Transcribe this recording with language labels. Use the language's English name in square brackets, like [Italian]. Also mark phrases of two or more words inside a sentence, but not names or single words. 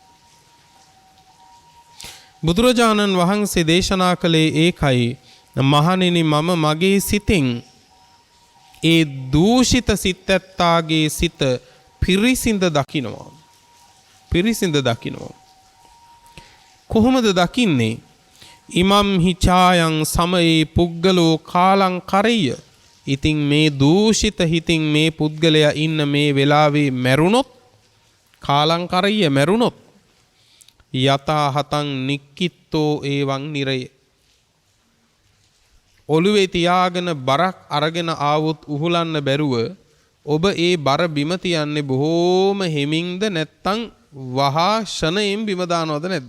[Sinhala] බුදුරජාණන් වහන්සේ දේශනා කළේ ඒකයි මහණෙනි මම මගේ සිතෙන් ඒ දූෂිත සිත් ඇත්තාගේ සිත පිරිසිඳ දකිනවා. පිරිසිඳ දකිනවා. කොහොමද දකින්නේ? [Pali] ඉමම් හිචායන් සමයේ පුද්ගලෝ කාලං කරෙය. [Sinhala] ඉතින් මේ දූෂිත හිතින් මේ පුද්ගලයා ඉන්න මේ වෙලාවේ මැරුණොත් [Pali] කාලං කරෙය [Sinhala] මැරුණොත් [Pali] යතා හතං නික්කිත්තෝ ඒවං නිරය. [Sinhala] ඔළුවේ තියාගෙන බරක් අරගෙන ආවොත් උහුලන්න බැරුව ඔබ ඒ බර බිම තියන්නේ බොහෝම හිමින්ද නැත්තම් වහා ෂණයෙන් බිම දානවද නැද්ද?